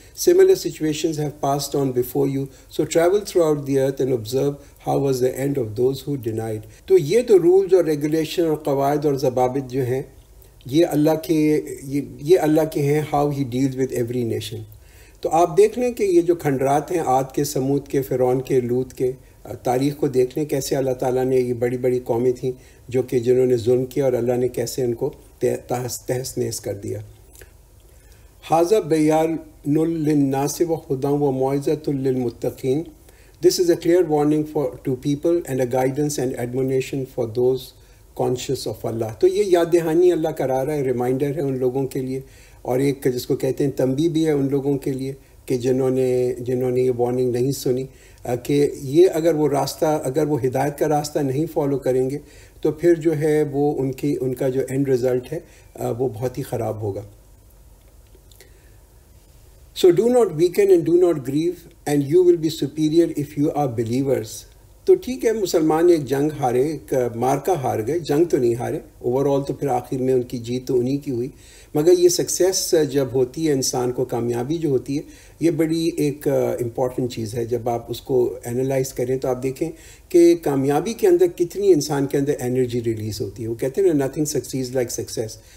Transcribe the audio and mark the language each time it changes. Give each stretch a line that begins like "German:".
English: Similar situations have passed on before you, so travel throughout the earth and observe how was the end of those who denied.
Urdu: تو یہ تو rules اور regulation اور قواعد اور ضوابط جو ہیں یہ اللہ کے ہیں،
English: How he deals with every nation.
Urdu: تو آپ دیکھ لیں کہ یہ جو کھنڈرات ہیں عاد کے، سمود کے، فرعون کے، لوط کے، تاریخ کو دیکھ لیں کیسے اللہ تعالیٰ نے یہ بڑی بڑی قومیں تھیں جو کہ جنہوں نے ظلم کیا اور اللہ نے کیسے ان کو تہس نہس کر دیا.
Arabic: ھذا بیان للناس وہدی وموعظۃ للمتقین.
English: This is a clear warning to people and a guidance and admonition for those conscious of Allah.
Urdu: تو یہ یاد دہانی اللہ کرا رہا ہے، ریمائنڈر ہے ان لوگوں کے لیے، اور ایک جس کو کہتے ہیں تنبیہ بھی ہے ان لوگوں کے لیے کہ جنہوں نے یہ وارننگ نہیں سنی، کہ یہ اگر وہ ہدایت کا راستہ نہیں فالو کریں گے تو پھر جو ہے وہ ان کا جو اینڈ رزلٹ ہے وہ بہت ہی خراب ہوگا.
English: So do not weaken and do not grieve, and you will be superior if you are believers.
Urdu: تو ٹھیک ہے، مسلمان ایک جنگ ہارے، ایک مارکا ہار گئے، جنگ تو نہیں ہارے اوور آل، تو پھر آخر میں ان کی جیت تو انہی کی ہوئی. مگر یہ سکسیس جب ہوتی ہے، انسان کو کامیابی جو ہوتی ہے، یہ بڑی ایک امپورٹنٹ چیز ہے. جب آپ اس کو انالائز کریں تو آپ دیکھیں کہ کامیابی کے اندر کتنی انسان کے اندر انرجی ریلیز ہوتی ہے. وہ کہتے ہیں نا
English: Nothing succeeds like success.